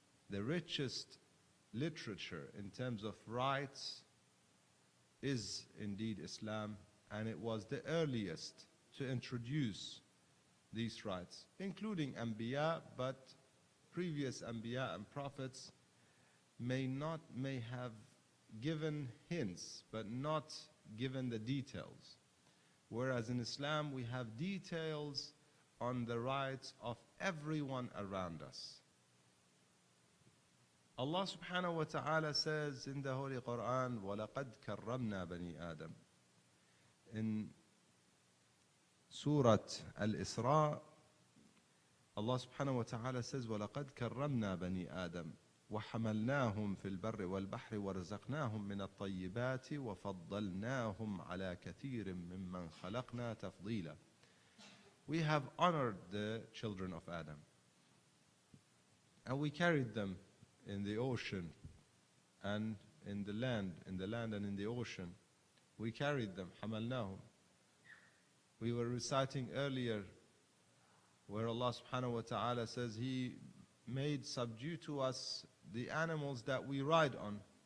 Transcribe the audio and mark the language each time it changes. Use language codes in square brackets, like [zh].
[en] The richest literature in terms of rights is indeed Islam, and it was the earliest to introduce these rights, including Anbiya, but previous Anbiya and prophets may have given hints, but not given the details. Whereas in Islam, we have details on the rights of everyone around us. Allah subhanahu wa ta'ala says in the Holy Quran, [ar] وَلَقَدْ كَرَّمْنَا بَنِي آدَمَ. [en] In Surah Al-Isra, Allah subhanahu wa ta'ala says, [ar] وَلَقَدْ كَرَّمْنَا بَنِي آدَمَ وَحَمَلْنَاهُمْ فِي الْبَرِّ وَالْبَحْرِ وَرَزَقْنَاهُمْ مِنَ الطَّيِّبَاتِ وَفَضَّلْنَاهُمْ عَلَى كَثِيرٍ مِّمَّنْ خَلَقْنَا تَفْضِيلًا. [en] We have honored the children of Adam, and we carried them in the ocean and in the land and in the ocean. We carried them, حَمَلْنَاهُمْ. We were reciting earlier where Allah subhanahu wa ta'ala says He made subdue to us the animals that we ride on.